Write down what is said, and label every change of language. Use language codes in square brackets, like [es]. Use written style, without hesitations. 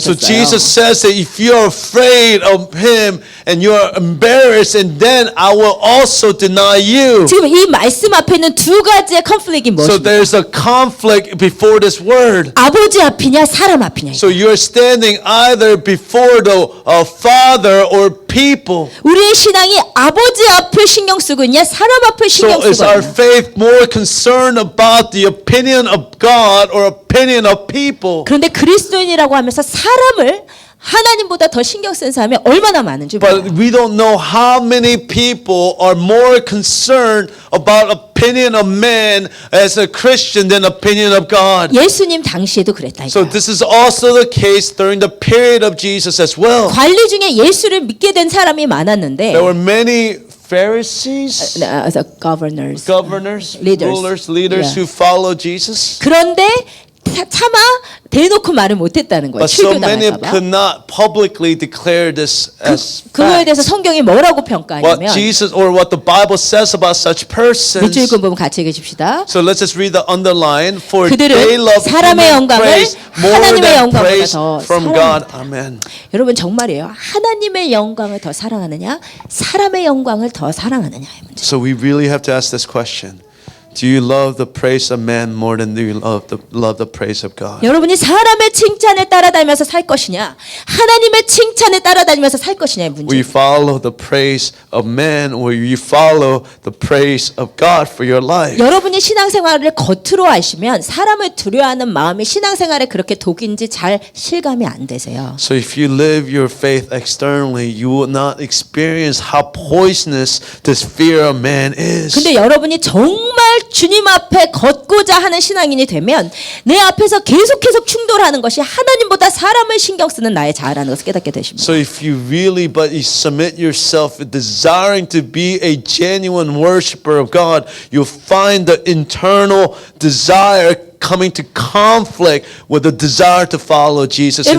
[en] So [ko] 그러셨어요. [en] Jesus says that if you are afraid of Him and you are embarrassed, and then I will also deny you. [ko] 지금 이 말씀 앞에 있는 두 가지의 컨플릭이 [en] So [ko] 무엇입니까? [en] there's a conflict before this word. [ko] 아버지 앞이냐 사람 앞이냐. [en] So you're standing either before the Father or people. [ko] 우리의 신앙이 아버지 앞을 신경 쓰고 있냐 사람 앞을 [en] So [ko] 신경 [en] is [ko] 쓰고 [en] our [ko] 있냐. [en] faith more concerned about the opinion of God or opinion of people? [ko] 그런데 그리스도인이라고 하면서 사람을 하나님보다 더 신경 쓴 사람이 얼마나 많은지 몰라요. [en] But we don't know how many people are more concerned about opinion of man as a Christian than opinion of God. [ko] 예수님 당시에도 그랬다. [en] So [ko] 이거예요. [en] this is also the case during the period of Jesus as well. 관리 중에 예수를 믿게 된 사람이 많았는데 There were many Pharisees, the governors, governors, leaders. rulers, leaders Yeah. who followed Jesus. [ko] 그런데 차마 대놓고 말을 못했다는 거예요. [en] But so many [ko] 출교당할까 봐. [en] could not publicly declare this as [ko] 그거에 대해서 [en] fact. [ko] 성경이 뭐라고 [en] What [ko] 평가하냐면 [en] Jesus or what the Bible says about such persons. [ko] 밑줄 긋은 부분 같이 읽으십시다. [en] So let's just read the underline. For [ko] 그들은 [en] they love [ko] 사람의 [en] human [ko] 영광을 [en] praise more [ko] 하나님의 [en] than [ko] 영광보다 [en] praise [ko] 더 [en] from God. Amen. [ko] 여러분 정말이에요. 하나님의 영광을 더 사랑하느냐, 사람의 영광을 더 사랑하느냐의 문제. [en] So we really have to ask this question. Do you love the praise of man more than do you love the praise of God? [ko] 여러분이 사람의 칭찬을 따라다니면서 살 것이냐, 하나님의 칭찬을 따라다니면서 살 것이냐의 [en] Will you [ko] 문제. [en] follow the praise of man or will you follow the praise of God for your life? [ko] 여러분이 신앙생활을 겉으로 하시면 사람을 두려워하는 마음이 신앙생활에 그렇게 독인지 잘 실감이 안 되세요. [en] So if you live your faith externally, you will not experience how poisonous this fear of man is. [ko] 근데 여러분이 정말 주님 앞에 걷고자 하는 신앙인이 되면 내 앞에서 계속 충돌하는 것이 하나님보다 사람을 신경 쓰는 나의 자아라는 것을 깨닫게 되십니다. [en] So if you really but you submit yourself desiring to be a genuine worshiper of God, you'll find the internal desire coming to conflict with the desire to follow Jesus in a